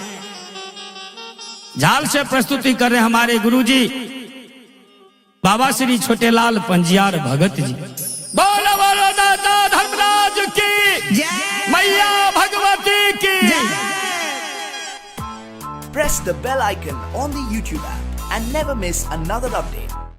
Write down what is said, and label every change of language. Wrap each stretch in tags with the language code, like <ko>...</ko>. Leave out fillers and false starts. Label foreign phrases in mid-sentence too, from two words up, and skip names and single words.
<hi>झाल से प्रस्तुति कर रहे हैं हमारे गुरुजी बाबा श्री छोटेलाल पंजियार भगत जी। बोलो बोलो दादा धर्मराज की, मैया भगवती की।</hi> <en>Press the bell icon on the YouTube app and never miss another update.</en>